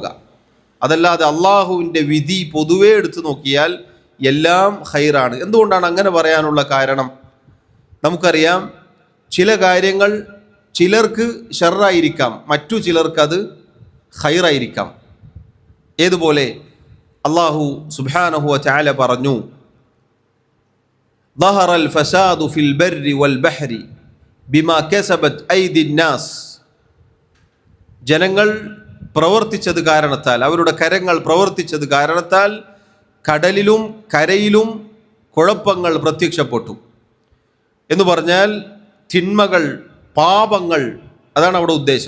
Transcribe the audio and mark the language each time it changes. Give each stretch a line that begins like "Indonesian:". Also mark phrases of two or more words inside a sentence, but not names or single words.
Malayalam: അതല്ലാതെ അള്ളാഹുവിൻ്റെ വിധി പൊതുവേ എടുത്തു നോക്കിയാൽ എല്ലാം ഖൈറാണ്. എന്തുകൊണ്ടാണ് അങ്ങനെ പറയാനുള്ള കാരണം? നമുക്കറിയാം, ചില കാര്യങ്ങൾ ചിലർക്ക് ഷർറായിരിക്കാം, മറ്റു ചിലർക്ക് അത് ഖൈറായിരിക്കാം. ഏതുപോലെ അല്ലാഹു
Arabic: سبحانه وتعالى
Malayalam: പറഞ്ഞു,
Arabic: ظهر الفساد في البر والبحر بما كسبت أيدي الناس.
Malayalam: ജനങ്ങൾ പ്രവർത്തിച്ചത് കാരണത്താൽ, അവരുടെ കരങ്ങൾ പ്രവർത്തിച്ചത് കാരണത്താൽ കടലിലും കരയിലും കുഴപ്പങ്ങൾ പ്രത്യക്ഷപ്പെട്ടു എന്ന് പറഞ്ഞാൽ തിന്മകൾ, പാപങ്ങൾ, അതാണ് അവിടെ ഉദ്ദേശം.